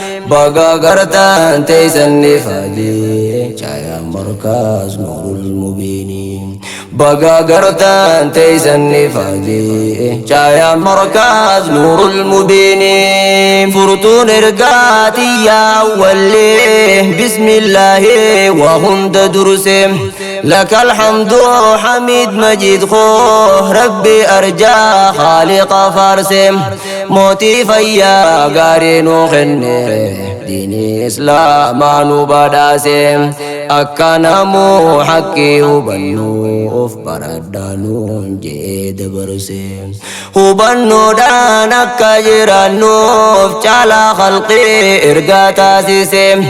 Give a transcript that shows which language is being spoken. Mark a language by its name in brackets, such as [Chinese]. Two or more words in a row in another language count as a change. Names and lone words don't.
[Oromo] Baga gartaan teessan ni faajee, caayaan markaas [Arabic] النور المبين. [Oromo] Baga gartaan teessan ni faajee, caayaan markaas [Arabic] النور المبين. [Oromo] Furtuun ergaatii yaa wallee, bismillaahi waa hunda durse. [Arabic] لك الحمد حميد مجيد خو، ربي أرجى خالق فارس. [Oromo] Mootii fayyaa gaarii nuu kenne, diinii Islaamaa nu badhaase. Akka namuu haqqii hubannuuf baradhaa nuun jee dabarse. Hubannoodhaan akka jiraannuuf caalaa khalqii ergaa taasise.